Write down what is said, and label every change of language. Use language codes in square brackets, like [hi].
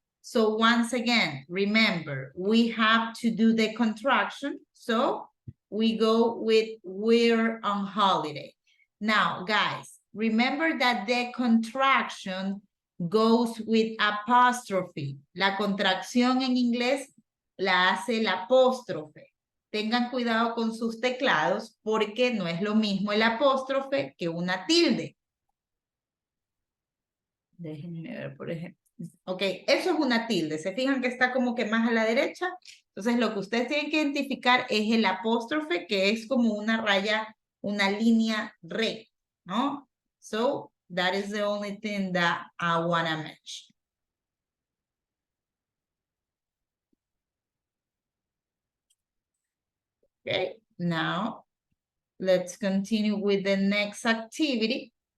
[en] So once again, remember, we have to do the contraction. So we go with we're on holiday. Now, guys, remember that the contraction goes with apostrophe. [es] La contracción en inglés la hace el apóstrofe. Tengan cuidado con sus teclados porque no es lo mismo el apóstrofe que una tilde. Déjenme ver, por ejemplo. Ok, eso es una tilde. ¿Se fijan que está como que más a la derecha? Entonces, lo que ustedes tienen que identificar es el apóstrofe, que es como una raya, una línea recta, ¿no? [en] So, that is the only thing that I want to mention. Okay, now let's continue with the next activity.